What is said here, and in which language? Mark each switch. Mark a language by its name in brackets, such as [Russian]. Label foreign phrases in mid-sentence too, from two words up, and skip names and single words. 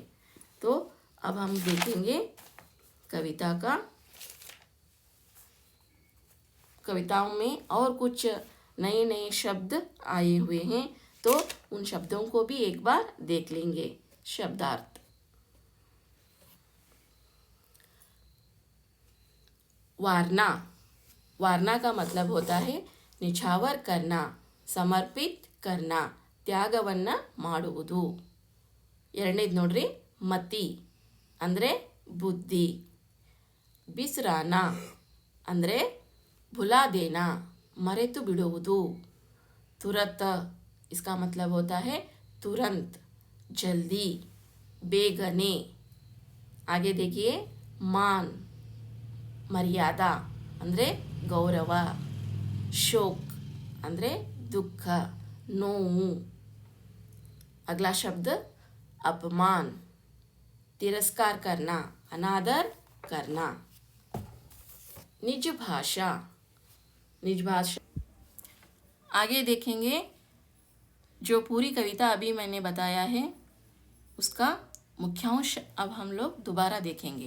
[Hindi] तो अब हम देखेंगे कविताओं में और कुछ नए नए शब्द आए हुए हैं, तो उन शब्दों को भी एक बार देख लेंगे। शब्दार्थ। वारना। वारना का मतलब होता है निछावर करना, समर्पित करना, [Kannada] ತ್ಯಾಗವನ್ನ ಮಾಡುವುದು। ಎರಡನೇದು ನೋಡ್ರಿ, ಮತಿ ಅಂದರೆ ಬುದ್ಧಿ। ಬಿಸ್ರಾನ ಅಂದರೆ [Hindi] भुला देना, [Kannada] ಮರೆತು ಬಿಡುವುದು। [Hindi] तुरत, इसका मतलब होता है तुरंत, जल्दी, ಬೇಗನೆ। आगे देखिए, मान मर्यादा [Kannada] ಅಂದರೆ ಗೌರವ, [Hindi] शोक ಅಂದರೆ दुख, ನೋವು। अगला शब्द अपमान, तिरस्कार करना, अनादर करना। निज भाषा, निज भाषा। आगे देखेंगे, जो पूरी कविता अभी मैंने बताया है उसका मुख्यांश अब हम लोग दोबारा देखेंगे।